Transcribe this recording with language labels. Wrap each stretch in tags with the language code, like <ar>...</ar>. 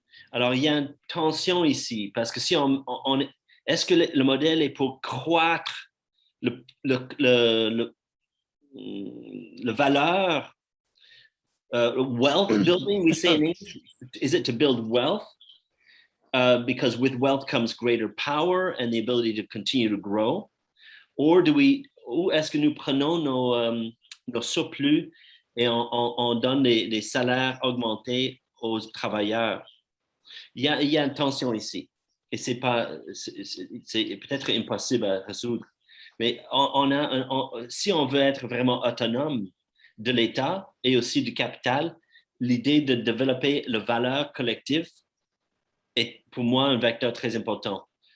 <fr>Alors, il y a une tension ici, parce que si est-ce que le modèle est pour croître le valeur,</fr> <en>wealth building, we say in English, is it to build wealth? Because with wealth comes greater power and the ability to continue to grow.</en> <fr>Ou est-ce que nous prenons nos surplus et on donne des salaires augmentés aux travailleurs? Il y a une tension ici. Et c'est peut-être impossible à résoudre. Mais si on veut être vraiment autonome de l'État et aussi du capital, l'idée de développer la valeur collective est pour moi un vecteur très important.</fr>